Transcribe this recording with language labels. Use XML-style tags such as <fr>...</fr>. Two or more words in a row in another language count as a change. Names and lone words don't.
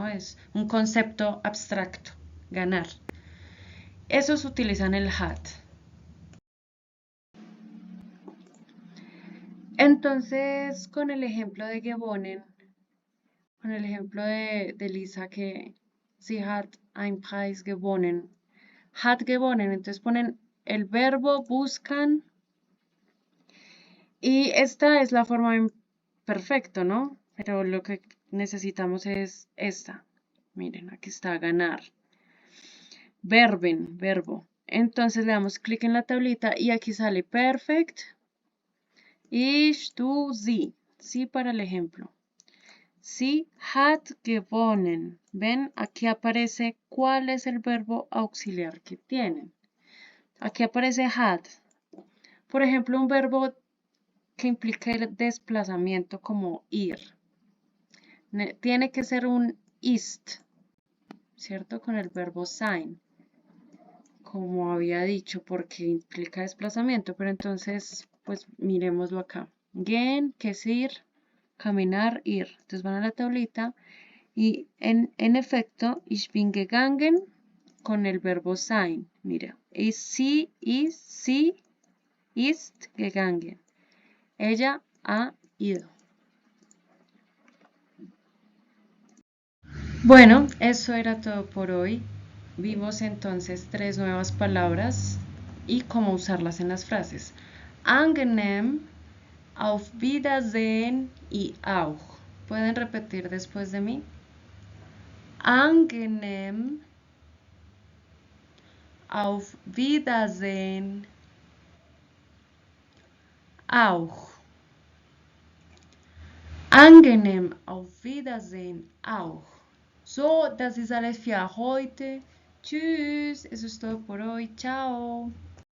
<es>Es un concepto abstracto, ganar. Esos utilizan el hat. Entonces, con el ejemplo de gewonnen, con el ejemplo de Lisa, que</es> <de>sie hat einen Preis gewonnen, hat gewonnen,</de> <es>entonces ponen el verbo buscan y esta es la forma perfecta, ¿no? Pero lo que necesitamos es esta. Miren, aquí está ganar. Verben, verbo. Entonces le damos clic en la tablita y aquí sale perfect.</es> <de>Ich, du, sie.</de> <es>Sí para el ejemplo.</es> <de>Sie hat gewonnen.</de> <es>Ven, aquí aparece cuál es el verbo auxiliar que tienen. Aquí aparece hat. Por ejemplo, un verbo que implica el desplazamiento como ir. Tiene que ser un ist, ¿cierto? Con el verbo sein. como había dicho, porque implica desplazamiento, pero entonces, pues miremoslo acá. Gehen, que es ir, caminar, ir. Entonces van a la tablita y en efecto,</es> <de>ich bin gegangen</de> <es>con el verbo</es> <de>sein. Mira, sie ist gegangen.</de> <es>Ella ha ido. Bueno, eso era todo por hoy. Vimos entonces 3 nuevas palabras y cómo usarlas en las frases.</es> <de>Angenehm, auf Wiedersehen y auch.</de> <es>¿Pueden repetir después de mí?</es> <de>Angenehm, auf Wiedersehen, auch. Angenehm, auf Wiedersehen, auch. So, das ist alles für heute. Tschüss,</de> <es>eso es todo por hoy. Chao.</es>